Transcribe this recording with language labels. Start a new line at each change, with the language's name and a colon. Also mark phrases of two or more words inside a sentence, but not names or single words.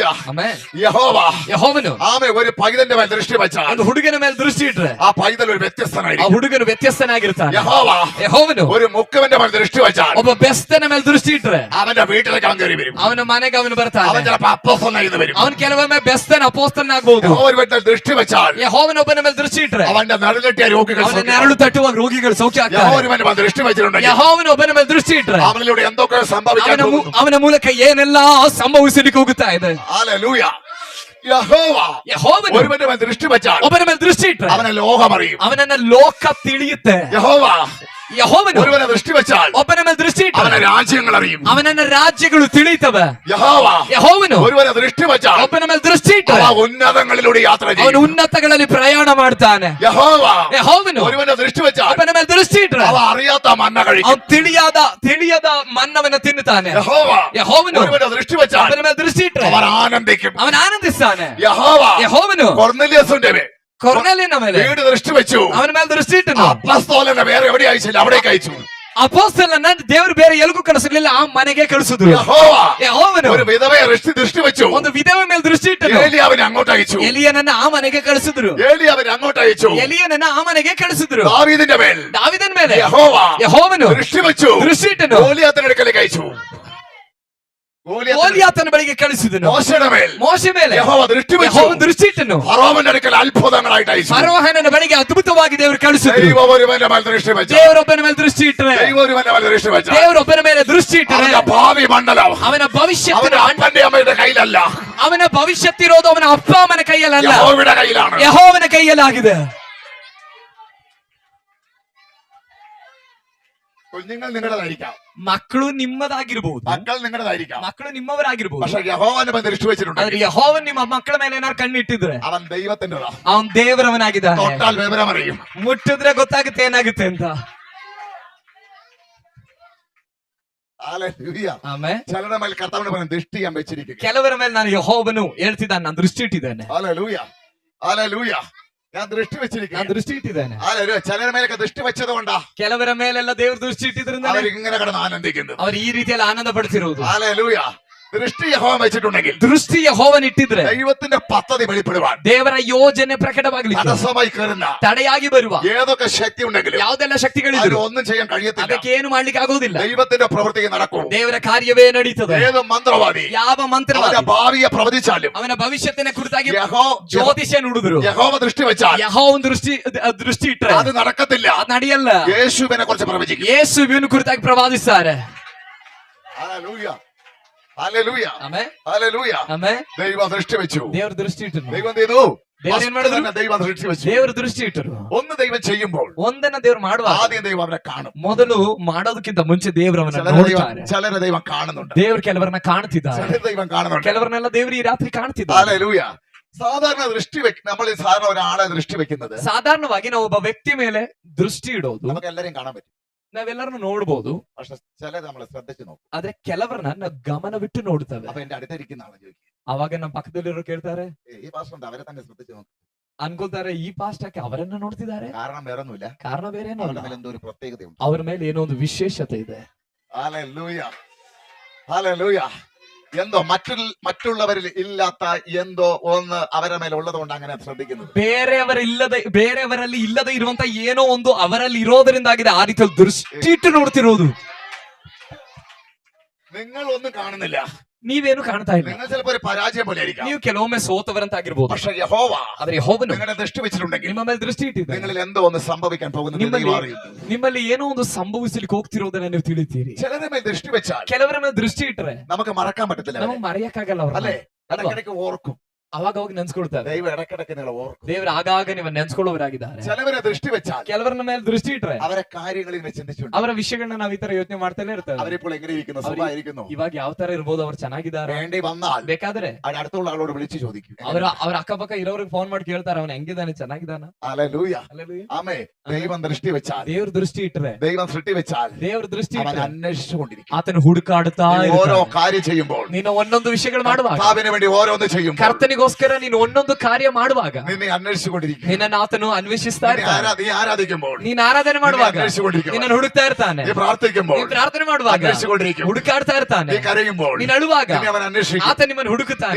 Kannada: ಆಮೆನ್.
Malayalam: യഹോവನು ഒരു പൈതന്റെ മേൽ ദൃഷ്ടി വെച്ചാൽ,
Kannada: ಒಂದು ಹುಡುಗನ ಮೇಲೆ ದೃಷ್ಟಿ ಇಟ್ರೆ
Malayalam: ആ പൈതൽ ഒരു
Kannada: ಆ
Malayalam: വ്യത്യസ്തനായിരിക്കും.
Kannada: ಹುಡುಗನು ವ್ಯತ್ಯಸ್ತನಾಗಿರ್ತಾನೆ.
Malayalam: യഹോവನು ഒരു മുക്കുവന്റെ മേൽ ദൃഷ്ടി വെച്ചാൽ,
Kannada: ಒಬ್ಬ ಬೆಸ್ತನ ಮೇಲೆ ದೃಷ್ಟಿ ಇಟ್ರೆ
Malayalam: അവന്റെ വീട്ടിലേക്ക് അവൻ കയറി വരും.
Kannada: ಅವನ ಮನೆಗೆ ಅವನು ಬರ್ತಾನೆ.
Malayalam: അവൻ ചിലപ്പോൾ അപ്പോസ്തലനായി വരും.
Kannada: ಅವನು ಕೆಲವೊಮ್ಮೆ ಬೆಸ್ತನ ಅಪೋಸ್ತಲನಾಗಬಹುದು.
Malayalam: യഹോവന്റെ ദൃഷ്ടി വെച്ചാൽ,
Kannada: ಯೆಹೋವನೊಬ್ಬನ ಮೇಲೆ ದೃಷ್ಟಿ ಇಟ್ರೆ
Malayalam: അവന്റെ നടുലെട്ടിയ രോഗികൾ
Kannada: ಅವನ ನೆರಳು ತಟ್ಟುವ ರೋಗಿಗಳು ಸೌಖ್ಯ ಆಗ್ತಾರೆ.
Malayalam: യഹോവന്റെ മേൽ ദൃഷ്ടി വെച്ചിട്ടുണ്ടെങ്കിൽ
Kannada: ಯೆಹೋವನೊಬ್ಬನ ಮೇಲೆ ದೃಷ್ಟಿ ಇಟ್ರೆ
Malayalam: അവനിലൂടെ എന്തൊക്കെ സംഭവിക്കാൻ പോകുന്നു.
Kannada: ಅವನ ಮೂಲಕ ಏನೆಲ್ಲ ಸಂಭವಿಸಲಿಕ್ಕೆ ಹೋಗುತ್ತಾ ಇದೆ.
Malayalam: ഹല്ലേലൂയ. യഹോവ ഒരുവന്റെ മേൽ ദൃഷ്ടി വെച്ചാൽ,
Kannada: ಒಬ್ಬನ ಮೇಲೆ ದೃಷ್ಟಿ ಇಟ್ರೆ
Malayalam: അവനെ ലോകം അറിയും.
Kannada: ಅವನನ್ನ ಲೋಕ ತಿಳಿಯುತ್ತೆ. ಯೆಹೋವನು
Malayalam: ഒരുവനെ ദൃഷ്ടി വെച്ചാൽ,
Kannada: ಒಬ್ಬನ ಮೇಲೆ ದೃಷ್ಟಿ ಇಟ್ರೆ
Malayalam: അവനെ രാജ്യങ്ങൾ അറിയും.
Kannada: ಅವನನ್ನ ರಾಜ್ಯಗಳು ತಿಳಿಯುತ್ತವೆ.
Malayalam: യഹോവನು ഒരുവനെ ദൃഷ്ടി വെച്ചാൽ,
Kannada: ಒಬ್ಬನ ಮೇಲೆ ದೃಷ್ಟಿ ಇಟ್ರೆ
Malayalam: അവൻ ಉನ್ನതങ്ങളിലൂടെ യാത്ര
Kannada: ಅವನು
Malayalam: ചെയ്യും.
Kannada: ಉನ್ನತಗಳಲ್ಲಿ ಪ್ರಯಾಣ ಮಾಡ್ತಾನೆ. ಯೆಹೋವನು
Malayalam: ഒരുവനെ ದೃಷ್ಟಿ വെച്ചാൽ,
Kannada: ಒಬ್ಬನ ಮೇಲೆ ದೃಷ್ಟಿ ಇಟ್ರೆ
Malayalam: അവൻ അറിയാത്ത മന്ന കഴിക്കും.
Kannada: ಅವನು ತಿಳಿಯದ ಮನ್ನವನ್ನ ತಿನ್ನುತ್ತಾನೆ. ಯೆಹೋವನು
Malayalam: ഒരുവനെ ദൃഷ്ടി വെച്ചാൽ,
Kannada: ಒಬ್ಬನ ಮೇಲೆ ದೃಷ್ಟಿ ಇಟ್ರೆ
Malayalam: അവൻ ആനന്ദിക്കും.
Kannada: ಅವನು ಆನಂದಿಸ್ತಾನೆ.
Malayalam: യഹോവನು കൊർന്നേലിയസിന്റെ
Kannada: ಕೊರ್ನೆಲಿಯನ ಮೇಲೆ
Malayalam: വീട് ദൃഷ്ടി വെച്ചു.
Kannada: ಅವನ ಮೇಲೆ ದೃಷ್ಟಿ ಇಟ್ಟನು.
Malayalam: അപ്പോസ്തലനെ വേറെ എവിടെ അയച്ചില്ല, അവിടേക്ക് അയച്ചു.
Kannada: ಅಪೊಸ್ತಲನನ್ನ ದೇವರು ಬೇರೆ ಎಲ್ಲಿಗೂ ಕಳಿಸಲಿಲ್ಲ, ಆ ಮನೆಗೆ ಕಳಿಸಿದ್ರು. ಯೆಹೋವನು
Malayalam: ഒരു വിധവയെ ദൃഷ്ടി വെച്ചു.
Kannada: ಒಂದು ವಿಧವೆ ಮೇಲೆ ದೃಷ್ಟಿ ಇಟ್ಟನು.
Malayalam: ഏലിയാവിനെ അങ്ങോട്ട് അയച്ചു.
Kannada: ಎಲಿಯನನ್ನ ಆ ಮನೆಗೆ ಕಳಿಸಿದ್ರು.
Malayalam: ഏലിയാവിനെ അങ്ങോട്ട് അയച്ചു.
Kannada: ಎಲಿಯನನ್ನ ಆ ಮನೆಗೆ ಕಳಿಸಿದ್ರು.
Malayalam: ദാവീദിന്റെ മേൽ
Kannada: ದಾವಿದನ ಮೇಲೆ
Malayalam: യഹോവನು ദൃഷ്ടി വെച്ചു.
Kannada: ದೃಷ್ಟಿ ಇಟ್ಟನು.
Malayalam: ഗോലിയാത്തിന്റെ അടുക്കലേക്ക് അയച്ചു.
Kannada: ಗೋಲಿಯಾತನ ಬಳಿಗೆ ಕಳಿಸಿದನು. ಮೋಶೆ ಮೇಲೆ
Malayalam: യഹോവ ദൃഷ്ടി വെച്ചു.
Kannada: ಯೆಹೋವನ ದೃಷ್ಟಿ ಇಟ್ಟನು.
Malayalam: ഫറോവന്റെ അടുക്കൽ അത്ഭുതങ്ങളായിട്ട് അയച്ചു.
Kannada: ಫರೋಹನನ ಬಳಿಗೆ ಅದ್ಭುತವಾಗಿ ದೇವರು ಕಳಿಸಿದ್ರು.
Malayalam: ദൈവമൊരുവന്റെ മേൽ ദൃഷ്ടി വെച്ചു.
Kannada: ದೇವರೊಬ್ಬನ ಮೇಲೆ ದೃಷ್ಟಿ ಇಟ್ಟರೆ
Malayalam: ദൈവമൊരുവന്റെ മേൽ ദൃഷ്ടി വെച്ചു.
Kannada: ದೇವರೊಬ್ಬನ ಮೇಲೆ ದೃಷ್ಟಿ ಇಟ್ಟರೆ
Malayalam: അവന്റെ ഭാവി മണ്ഡലം
Kannada: ಅವನ ಭವಿಷ್ಯತ್ತಿನ
Malayalam: അവന്റെ അപ്പന്റെ അമ്മയുടെ കയ്യിലല്ല,
Kannada: ಅವನ ಭವಿಷ್ಯತ್ತಿರೋದು ಅವನ ಅಪ್ಪ ಅಮ್ಮನ ಕೈಯಲ್ಲ,
Malayalam: യഹോവയുടെ കയ്യിലാണ്.
Kannada: ಯೆಹೋವನ ಕೈಯಲ್ಲಾಗಿದೆ.
Malayalam: കുഞ്ഞുങ്ങൾ നിങ്ങളുടേതായിരിക്കാം,
Kannada: ಮಕ್ಕಳು ನಿಮ್ಮದಾಗಿರ್ಬಹುದು,
Malayalam: മക്കൾ നിങ്ങളുടേതായിരിക്കാം,
Kannada: ಮಕ್ಕಳು ನಿಮ್ಮವರಾಗಿರ್ಬಹುದು.
Malayalam: പക്ഷെ യഹോവന്റെ മേൽ ദൃഷ്ടി വെച്ചിട്ടുണ്ട്.
Kannada: ಆದ್ರೆ ಯೆಹೋವನು ನಿಮ್ಮ ಮಕ್ಕಳ ಮೇಲೆ ಏನಾದ್ರು ಕಣ್ಣಿಟ್ಟಿದ್ರೆ
Malayalam: അവൻ ദൈവത്തിൻ്റെതാ.
Kannada: ಅವನ್ ದೇವರವನಾಗಿದ್ದಾನೆ.
Malayalam: തൊട്ടാൽ വിവരം അറിയും.
Kannada: ಮುಟ್ಟಿದ್ರೆ ಗೊತ್ತಾಗುತ್ತೆ ಏನಾಗುತ್ತೆ ಅಂತ. ಆಮೆನ್.
Malayalam: ചിലരുടെ മേൽ കർത്താവിന്റെ മേൽ ദൃഷ്ടി ഞാൻ വെച്ചിരിക്കുന്നു.
Kannada: ಕೆಲವರ ಮೇಲೆ ನಾನು ಯೆಹೋವನು ಹೇಳ್ತಿದ್ದಾನೆ, ನಾನು ದೃಷ್ಟಿ ಇಟ್ಟಿದ್ದೇನೆ.
Malayalam: ഹല്ലേലൂയ. ഹല്ലേലൂയ. ഞാൻ ദൃഷ്ടി വെച്ചിരിക്കുന്നു.
Kannada: ನಾನು ದೃಷ್ಟಿ ಇಟ್ಟಿದ್ದೇನೆ.
Malayalam: ഹല്ലേലൂയ. ചിലരുടെ മേലൊക്കെ ദൃഷ്ടി വെച്ചത് കൊണ്ടാ
Kannada: ಕೆಲವರ ಮೇಲೆಲ್ಲ ದೇವರು ದೃಷ್ಟಿ ಇಟ್ಟಿದ್ರಿಂದ
Malayalam: അവർ ഇങ്ങനെ കിടന്ന് ആനന്ദിക്കുന്നത്.
Kannada: ಅವರು ಈ ರೀತಿಯಲ್ಲಿ ಆನಂದ ಪಡಿಸಿರುವುದು.
Malayalam: ഹല്ലേലൂയ. ദൃഷ്ടി യഹോവ വെച്ചിട്ടുണ്ടെങ്കിൽ,
Kannada: ದೃಷ್ಟಿ ಯೆಹೋವನ ಇಟ್ಟಿದ್ರೆ
Malayalam: ദൈവത്തിന്റെ പദ്ധതി വെളിപ്പെടുവാൻ,
Kannada: ದೇವರ ಯೋಜನೆ ಪ್ರಕಟವಾಗಲಿಕ್ಕೆ,
Malayalam: തടസ്സമായി കയറുന്ന
Kannada: ತಡೆಯಾಗಿ ಬರುವ
Malayalam: ഏതൊക്കെ ശക്തി ഉണ്ടെങ്കിലും
Kannada: ಯಾವುದೆಲ್ಲ ಶಕ್ತಿಗಳಿದ್ರು
Malayalam: ഒന്നും ചെയ്യാൻ കഴിയത്തില്ല.
Kannada: ಅದಕ್ಕೆ ಏನು ಮಾಡ್ಲಿಕ್ಕೆ ಆಗೋದಿಲ್ಲ.
Malayalam: ദൈവത്തിന്റെ പ്രവൃത്തി നടക്കും.
Kannada: ದೇವರ ಕಾರ್ಯವೇ ನಡೀತದೆ.
Malayalam: ഏത് മന്ത്രവാദി
Kannada: ಯಾವ ಮಂತ್ರವಾದಿ
Malayalam: അവന്റെ ഭാവിയെ പ്രവചിച്ചാലും,
Kannada: ಅವನ ಭವಿಷ್ಯತ್ತಿನ ಕುರಿತಾಗಿ ಜ್ಯೋತಿಷ್ಯ ನುಡಿದ್ರು,
Malayalam: യഹോവ ദൃഷ്ടി വെച്ചാൽ,
Kannada: ಯೆಹೋವನ ದೃಷ್ಟಿ ಇಟ್ಟರೆ
Malayalam: അത് നടക്കത്തില്ല.
Kannada: ಅದು ನಡೆಯಲ್ಲ.
Malayalam: യേശുവിനെ കുറിച്ച് പ്രവചിക്കും.
Kannada: ಯೇಸುವಿನ ಕುರಿತಾಗಿ ಪ್ರವಾದಿಸ್ತಾರೆ.
Malayalam: ഹല്ലേലൂയ. ഹല്ലേലൂയ.
Kannada: ಆಮೆನ್.
Malayalam: ഹല്ലേലൂയ.
Kannada: ಆಮೆನ್.
Malayalam: ദൈവം ദൃഷ്ടി വെച്ചു.
Kannada: ದೇವರು ದೃಷ್ಟಿ ಇಟ್ಟರು.
Malayalam: ദൈവം ചെയ്തു.
Kannada: ದೇವರು ಏನ್ ಮಾಡಿದ್ರು?
Malayalam: ദൈവം ദൃഷ്ടി വെച്ചു.
Kannada: ದೇವರು ದೃಷ್ಟಿ ಇಟ್ಟರು.
Malayalam: ഒന്ന് ദൈവം ചെയ്യുമ്പോൾ
Kannada: ಒಂದನ್ನ ದೇವರು ಮಾಡುವ
Malayalam: ആദ്യം ദൈവം അവനെ കാണും.
Kannada: ಮೊದಲು ಮಾಡೋದಕ್ಕಿಂತ ಮುಂಚೆ ದೇವರು ಅವನ ನೋಡ್ತಾರೆ.
Malayalam: ചിലരെ ദൈവം കാണുന്നുണ്ട്.
Kannada: ದೇವರು ಕೆಲವರನ್ನ ಕಾಣ್ತಿದ್ದಾರೆ.
Malayalam: ചിലരെ ദൈവം കാണുന്നുണ്ട്.
Kannada: ಕೆಲವರನ್ನೆಲ್ಲ ದೇವರು ಈ ರಾತ್ರಿ ಕಾಣ್ತಿದ್ದಾರೆ.
Malayalam: ഹല്ലേലൂയ. സാധാരണ ദൃഷ്ടി നമ്മൾ ഈ സാധാരണ ഒരാളെ ദൃഷ്ടി വെക്കുന്നത്
Kannada: ಸಾಧಾರಣವಾಗಿ ನಾವು ಒಬ್ಬ ವ್ಯಕ್ತಿ ಮೇಲೆ ದೃಷ್ಟಿ ಇಡೋದು
Malayalam: നമുക്ക് എല്ലാരെയും കാണാൻ പറ്റും.
Kannada: ನಾವೆಲ್ಲರನ್ನು ನೋಡ್ಬೋದು.
Malayalam: പക്ഷെ ചിലത് നമ്മൾ ശ്രദ്ധിച്ചു നോക്കും.
Kannada: ಆದ್ರೆ ಕೆಲವರನ್ನ ನಾವು ಗಮನವಿಟ್ಟು ನೋಡ್ತೇವೆ.
Malayalam: അപ്പൊ എന്റെ അടുത്തിരിക്കുന്ന ആളെ ചോദിക്കും,
Kannada: ಅವಾಗ ನಮ್ಮ ಪಕ್ಕದಲ್ಲಿರೋ ಕೇಳ್ತಾರೆ,
Malayalam: ഈ പാസ്റ്റർ ഉണ്ട് അവരെ തന്നെ ശ്രദ്ധിച്ചു നോക്കും.
Kannada: ಅನ್ಕೊಳ್ತಾರೆ ಈ ಪಾಸ್ಟಕ್ಕೆ ಅವರನ್ನ ನೋಡ್ತಿದ್ದಾರೆ.
Malayalam: കാരണം വേറെ ഒന്നുമില്ല,
Kannada: ಕಾರಣ ಬೇರೆ ಏನೂ
Malayalam: അവരുടെ
Kannada: ಅಲ್ಲ.
Malayalam: മേലെ എന്തോ ഒരു പ്രത്യേകതയുണ്ട്.
Kannada: ಅವ್ರ ಮೇಲೆ ಏನೋ ಒಂದು ವಿಶೇಷತೆ ಇದೆ.
Malayalam: ഹല്ലേലൂയ, ഹല്ലേലൂയ. എന്തോ മറ്റുള്ളവരിൽ ഇല്ലാത്ത എന്തോ ഒന്ന് അവരുടെ മേലെ ഉള്ളത് കൊണ്ട് അങ്ങനെ ശ്രദ്ധിക്കുന്നത്.
Kannada: ಬೇರೆಯವರಲ್ಲಿ ಇಲ್ಲದೆ ಇರುವಂತ ಏನೋ ಒಂದು ಅವರಲ್ಲಿ ಇರೋದರಿಂದಾಗಿದೆ ಆ ರೀತಿಯಲ್ಲಿ ದೃಷ್ಟಿ ಇಟ್ಟು ನೋಡ್ತಿರೋದು.
Malayalam: നിങ്ങൾ ഒന്നും കാണുന്നില്ല,
Kannada: ನೀವೇನು ಕಾಣ್ತಾ ಇಲ್ಲ.
Malayalam: നിങ്ങൾ ചിലപ്പോൾ ഒരു പരാജയം പോലെ ആയിരിക്കാം.
Kannada: ನೀವು ಕೆಲವೊಮ್ಮೆ ಸೋತವರಂತಾಗಿರ್ಬೋದು.
Malayalam: പക്ഷെ യഹോവ
Kannada: ಆದ್ರೆ ಯೆಹೋವನು
Malayalam: നിങ്ങളെ ദൃഷ്ടി വെച്ചിട്ടുണ്ടെങ്കിൽ
Kannada: ನಿಮ್ಮ ಮೇಲೆ ದೃಷ್ಟಿ ಇಟ್ಟಿದ್ದಾನೆ.
Malayalam: നിങ്ങളിൽ എന്തോ ഒന്ന് സംഭവിക്കാൻ പോകുന്നത്
Kannada: ನಿಮ್ಮಲ್ಲಿ ಏನೋ ಒಂದು ಸಂಭವಿಸಲಿಕ್ಕೆ ಹೋಗ್ತಿರೋದನ್ನ ನೀವು ತಿಳಿತೀರಿ.
Malayalam: ചിലരുടെ മേൽ ദൃഷ്ടി വെച്ചാൽ
Kannada: ಕೆಲವರ ಮೇಲೆ ದೃಷ್ಟಿ ಇಟ್ರೆ
Malayalam: നമുക്ക് മറക്കാൻ പറ്റത്തില്ല.
Kannada: ನಮಗೆ ಮರೆಯಕ್ಕಾಗಲ್ಲ ಅವ್ರನ್ನ.
Malayalam: അല്ലേ? ഇടയ്ക്കിടയ്ക്ക് ഓർക്കും.
Kannada: ಅವಾಗ ಹೋಗಿ ನೆನ್ಸ್ಕೊಳ್ತಾರೆ.
Malayalam: ദൈവം ഇടയ്ക്കിടയ്ക്ക് നിങ്ങളെ ഓർക്കും.
Kannada: ದೇವರು ಆಗಾಗ ನೀವು ನೆನ್ಸ್ಕೊಳ್ಳೋರಾಗಿದ್ದಾರೆ.
Malayalam: ചിലവരെ ദൃഷ്ടി വെച്ചാൽ
Kannada: ಕೆಲವರ ಮೇಲೆ ದೃಷ್ಟಿ ಇಟ್ರೆ
Malayalam: അവരെ കാര്യങ്ങളിൽ ഇങ്ങനെ ചിന്തിച്ചുണ്ട്.
Kannada: ಅವರ ವಿಷಯಗಳನ್ನ ನಾವು ಈ ತರ ಯೋಚನೆ ಮಾಡ್ತಾನೆ ಇರ್ತೇವೆ.
Malayalam: അവരിപ്പോൾ എങ്ങനെ ഇരിക്കുന്നു, സുഖമായിരിക്കുന്നു.
Kannada: ಇವಾಗ ಯಾವ ತರ ಇರ್ಬೋದು, ಅವ್ರು ಚೆನ್ನಾಗಿದ್ದಾರೆ.
Malayalam: വേണ്ടി വന്നാൽ
Kannada: ಬೇಕಾದ್ರೆ
Malayalam: അടുത്തുള്ള ആളോട് വിളിച്ചു ചോദിക്കും.
Kannada: ಅವ್ರ ಅಕ್ಕಪಕ್ಕ ಇರೋರಿಗೆ ಫೋನ್ ಮಾಡಿ ಕೇಳ್ತಾರೆ, ಅವನು ಹೆಂಗಿದ್ದಾನೆ, ಚೆನ್ನಾಗಿದ್ದಾನ.
Malayalam: ഹല്ലേലൂയ, ആമേൻ. ദൈവം ദൃഷ്ടി വെച്ചാൽ,
Kannada: ದೇವ್ರ ದೃಷ್ಟಿ ಇಟ್ರೆ,
Malayalam: ദൈവം സൃഷ്ടി വെച്ചാൽ
Kannada: ದೇವ್ರ ದೃಷ್ಟಿ
Malayalam: അവൻ
Kannada: ಇಟ್ರೆ
Malayalam: അന്വേഷിച്ചുകൊണ്ടിരിക്കും.
Kannada: ಆತನು ಹುಡುಕಾಡುತ್ತಾ
Malayalam: ഓരോ
Kannada: ಇರ್ತಾನೆ.
Malayalam: കാര്യം ചെയ്യുമ്പോൾ,
Kannada: ನೀನು ಒಂದೊಂದು ವಿಷಯಗಳು ಮಾಡುವಾಗ,
Malayalam: കർത്താവിന് വേണ്ടി ഓരോന്ന് ചെയ്യുമ്പോൾ,
Kannada: ಕರ್ತನಿಗೋಸ್ಕರ ನೀನು ಒಂದೊಂದು ಕಾರ್ಯ ಮಾಡುವಾಗ
Malayalam: നിന്നെ അന്വേഷിച്ചുകൊണ്ടിരിക്കും.
Kannada: ನಿನ್ನನ್ನು ಆತನು ಅನ್ವೇಷಿಸ್ತಾ ಇರ್ತಾನೆ.
Malayalam: നീ ആരാധിക്കുമ്പോൾ,
Kannada: ನೀನ್ ಆರಾಧನೆ ಮಾಡುವಾಗ
Malayalam: അന്വേഷിച്ചുകൊണ്ടിരിക്കും.
Kannada: ನಿನ್ನನ್ನು ಹುಡುಕ್ತಾ ಇರ್ತಾನೆ.
Malayalam: നീ പ്രാർത്ഥിക്കുമ്പോൾ,
Kannada: ನೀನ್ ಪ್ರಾರ್ಥನೆ ಮಾಡುವಾಗ
Malayalam: അന്വേഷിച്ചുകൊണ്ടിരിക്കും.
Kannada: ಹುಡುಕಾಡ್ತಾ ಇರ್ತಾನೆ.
Malayalam: നീ കരയുമ്പോൾ,
Kannada: ನೀನ್ ಅಳುವಾಗ
Malayalam: നിന്നെ അവൻ അന്വേഷിക്കും.
Kannada: ಆತ ನಿಮ್ಮನ್ನು ಹುಡುಕುತ್ತಾನೆ.